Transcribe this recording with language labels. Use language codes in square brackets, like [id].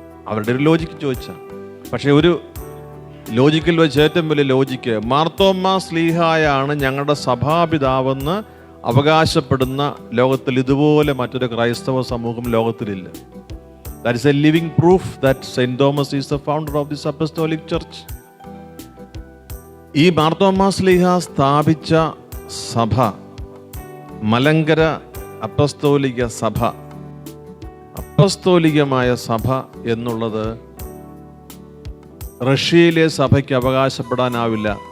[ml] അവരുടെ ഒരു ലോജിക്ക് ചോദിച്ചാൽ. പക്ഷെ ഒരു ലോജിക്കിൽ വെച്ച് ഏറ്റവും വലിയ ലോജിക്ക്, മാർത്തോമാ ശ്ലീഹായാണ് ഞങ്ങളുടെ സഭാപിതാവെന്ന് അവകാശപ്പെടുന്ന ലോകത്തിൽ ഇതുപോലെ മറ്റൊരു ക്രൈസ്തവ സമൂഹം ലോകത്തിലില്ല. [en] That is a living proof that Saint Thomas is the founder of this apostolic church. [ml] ഈ മാർത്തോമാ ശ്ലീഹാ സ്ഥാപിച്ച സഭ, മലങ്കര അപ്പസ്തോലിക സഭ, അപ്പസ്തോലികമായ സഭ എന്നുള്ളത് റഷ്യയിലെ സഭയ്ക്ക് അവകാശപ്പെടാനാവില്ല.